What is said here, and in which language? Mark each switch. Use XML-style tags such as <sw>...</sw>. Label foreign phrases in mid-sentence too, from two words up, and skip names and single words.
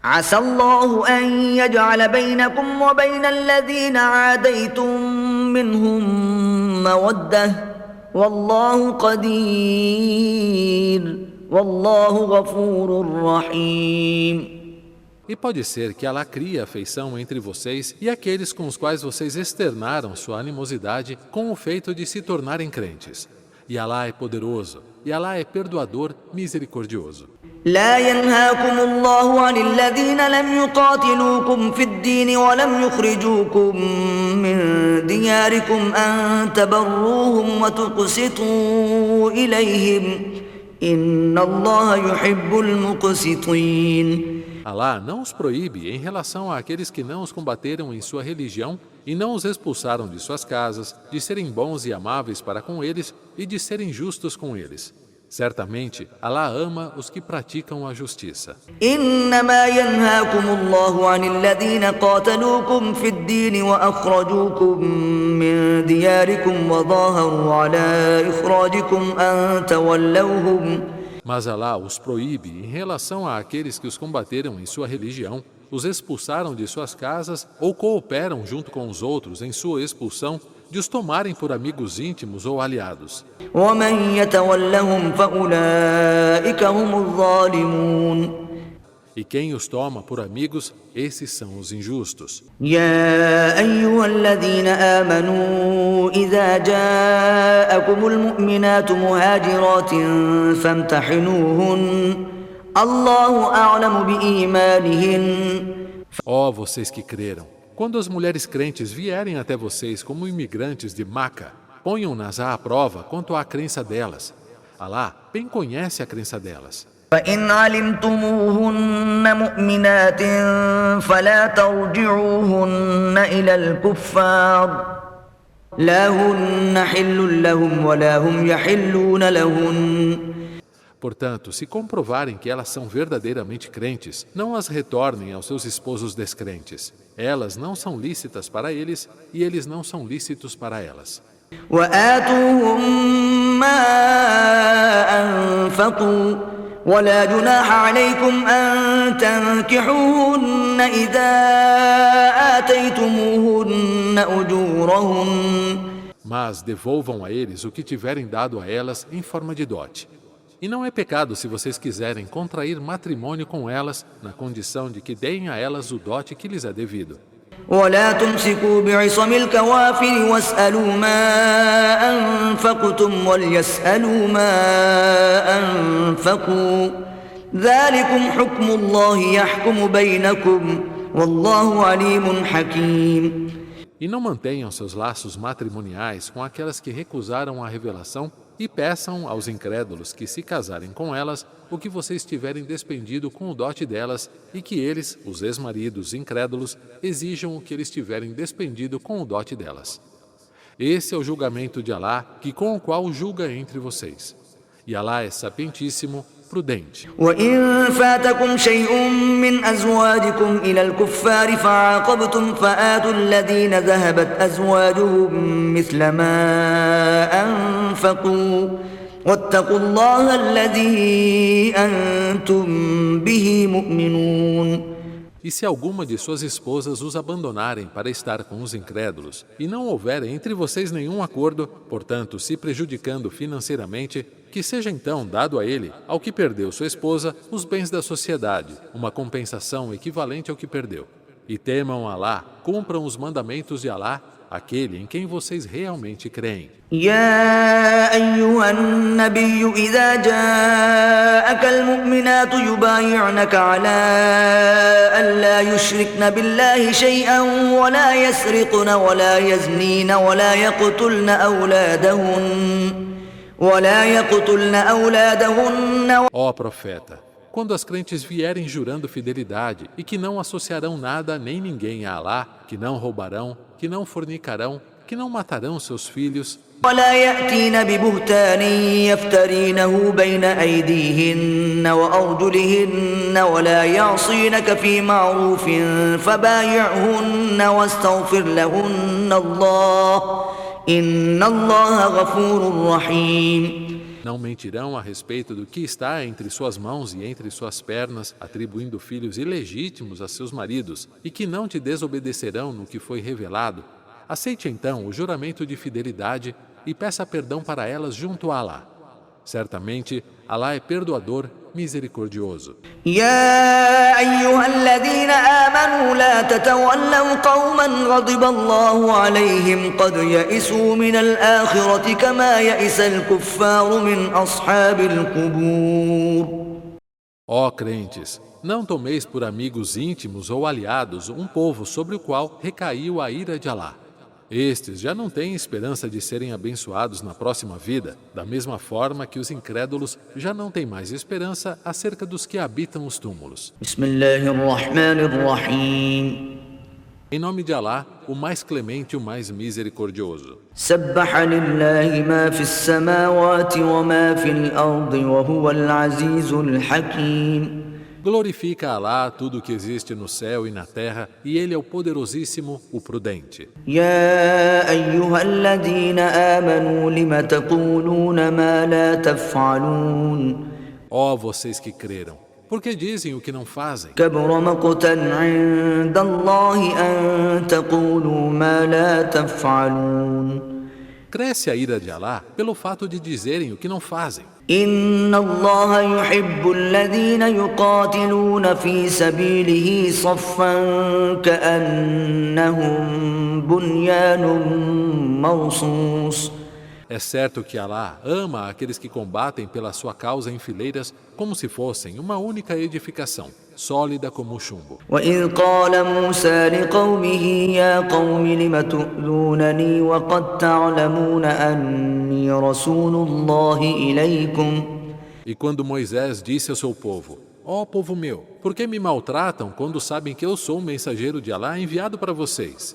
<ar>عسى الله أن يجعل بينكم وبين الذين عاديتم منهم مودة والله قدير والله غفور رحيم.</ar> <pt>E pode ser que Alá crie afeição entre vocês e aqueles com os quais vocês externaram sua animosidade com o feito de se tornarem crentes. E Alá é poderoso, e Alá é perdoador, misericordioso.</pt> <ar>لا ينهاكم الله عن الذين لم يقاتلوكم في الدين ولم يخرجوكم من دياركم أن تبروهم وتقسطوا إليهم إن الله يحب المقسطين.</ar> <pt>Alá não os proíbe em relação àqueles que não os combateram em sua religião e não os expulsaram de suas casas, de serem bons e amáveis para com eles e de serem justos com eles. Certamente, Alá ama os que praticam a justiça.</pt> <ar>إنما ينهاكم الله عن الذين قاتلوكم في الدين وأخرجوكم من دياركم وظاهروا على إخراجكم أن تولوهم.</ar> <pt>Mas Alá os proíbe em relação àqueles que os combateram em sua religião, os expulsaram de suas casas ou cooperam junto com os outros em sua expulsão, de os tomarem por amigos íntimos ou aliados.</pt> <ar>ومن يتولهم فأولئك هم الظالمون.</ar> <pt>E quem os toma por amigos, esses são os injustos.</pt> <ar>يا أيها الذين آمنوا إذا جاءكم المؤمنات مهاجرات فامتحنوهن الله أعلم بإيمانهن.</ar> <pt>Ó vocês que creram, quando as mulheres crentes vierem até vocês como imigrantes de Maca, ponham-nas à prova quanto à crença delas. Alá bem conhece a crença delas.</pt> <ar>فإن علمتموهن مؤمنات فلا ترجعوهن إلى الكفار لا هن حل لهم ولا هم يحلون لهن.</ar> <pt>Portanto, se comprovarem que elas são verdadeiramente crentes, não as retornem aos seus esposos descrentes. Elas não são lícitas para eles e eles não são lícitos para elas.</pt> <ar>وآتوهم ما أنفقوا ولا جناح عليكم أن تنكحوهن إذا آتيتموهن أجورهن.</ar> <pt>Mas devolvam a eles o que tiverem dado a elas em forma de dote. E não é pecado se vocês quiserem contrair matrimônio com elas, na condição de que deem a elas o dote que lhes é devido.</pt> <ar>ولا تمسكوا بعصم الكوافر واسألوا ما أنفقتم وليسألوا ما أنفقوا ذلكم حكم الله يحكم بينكم والله عليم حكيم.</ar> <pt>E não mantenham seus laços matrimoniais com aquelas que recusaram a revelação e peçam aos incrédulos que se casarem com elas o que vocês tiverem despendido com o dote delas e que eles, os ex-maridos incrédulos, exijam o que eles tiverem despendido com o dote delas. Esse é o julgamento de Alá, com o qual julga entre vocês. E Alá é sapientíssimo, prudente.</pt> <ar>وإن فاتكم شيء من أزواجكم إلى الكفار فعاقبتم فآتوا الذين ذهبت أزواجهم مثل ما أنفقوا واتقوا الله الذي أنتم به مؤمنون.</ar> <pt>E se alguma de suas esposas os abandonarem para estar com os incrédulos, e não houver entre vocês nenhum acordo, portanto, se prejudicando financeiramente, que seja então dado a ele, ao que perdeu sua esposa, os bens da sociedade, uma compensação equivalente ao que perdeu. E temam Alá, cumpram os mandamentos de Alá, aquele em quem vocês realmente creem.</pt> <ar>يا أيها النبي إذا جاءك المؤمنات يبايعنك على أن لا يشركن بالله شيئا ولا يسرقن ولا يزنين ولا يقتلن أولادهن.</ar> <pt>Ó profeta, quando as crentes vierem jurando fidelidade e que não associarão nada nem ninguém a Alá, que não roubarão, que não fornicarão, que não matarão seus filhos,</pt> <ar>ولا يأتين ببهتان يفترينه بين أيديهن وأرجلهن ولا يعصينك في معروف فبايعهن واستغفر لهن الله إن الله غفور رحيم.</ar> <pt>Não mentirão a respeito do que está entre suas mãos e entre suas pernas, atribuindo filhos ilegítimos a seus maridos, e que não te desobedecerão no que foi revelado. Aceite então o juramento de fidelidade e peça perdão para elas junto a Alá. Certamente, Alá é perdoador, misericordioso.</pt> <ar>يا أيها الذين آمنوا لا تتولوا قوما غضب الله عليهم قد يئسوا من الآخرة كما يئس الكفار من أصحاب القبور.</ar> <pt>Ó crentes, não tomeis por amigos íntimos ou aliados um povo sobre o qual recaiu a ira de Alá. Estes já não têm esperança de serem abençoados na próxima vida, da mesma forma que os incrédulos já não têm mais esperança acerca dos que habitam os túmulos.</pt> <ar>بسم الله الرحمن الرحيم.</ar> <pt>Em nome de Alá, o mais clemente e o mais misericordioso.</pt> <ar>سبح لله ما في السماوات وما في الأرض وهو العزيز الحكيم.</ar> <pt>Glorifica a Alá tudo o que existe no céu e na terra, e Ele é o poderosíssimo, o prudente.</pt> <ar>يا أيها الذين آمنوا لم تقولون ما لا تفعلون.</ar> <pt>Ó vocês que creram, por que dizem o que não fazem?</pt> <ar>كبر مقتا عند الله أن تقولوا ما لا تفعلون.</ar> <pt>Cresce a ira de Alá pelo fato de dizerem o que não fazem.</pt> <ar>إن الله يحب الذين يقاتلون في سبيله صفا كأنهم بنيان مرصوص.</ar> <pt>É certo que Alá ama aqueles que combatem pela sua causa em fileiras como se fossem uma única edificação, sólida como o chumbo.</pt> <ar>وإذ قال موسى لقومه يا قوم لم تؤذونني وقد تعلمون أني رسول الله إليكم.</ar> <pt>E quando Moisés disse ao seu povo: Ó povo meu, por que me maltratam quando sabem que eu sou um mensageiro de Alá enviado para vocês?</pt>